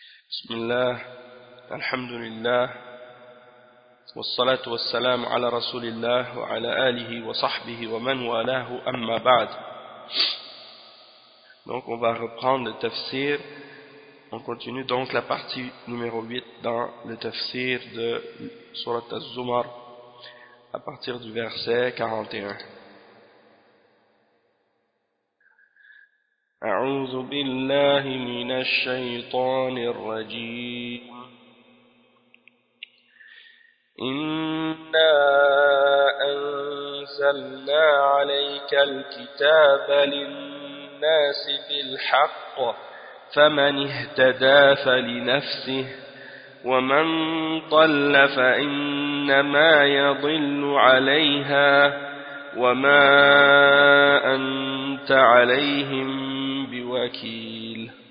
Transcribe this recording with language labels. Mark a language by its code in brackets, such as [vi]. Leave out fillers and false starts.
[ar] بسم الله الحمد لله والصلاة والسلام على رسول الله وعلى آله وصحبه ومن والاه أما بعد. [fr] Donc on va reprendre le tafsir. On continue donc la partie numéro 8 dans le tafsir de Sourate Az-Zumar à partir du verset 41. [ar] أعوذ بالله من الشيطان الرجيم إنا أنزلنا عليك الكتاب للناس بالحق فمن اهتدى فلنفسه ومن ضل فإنما يضل عليها وما أنت عليهم وكيل.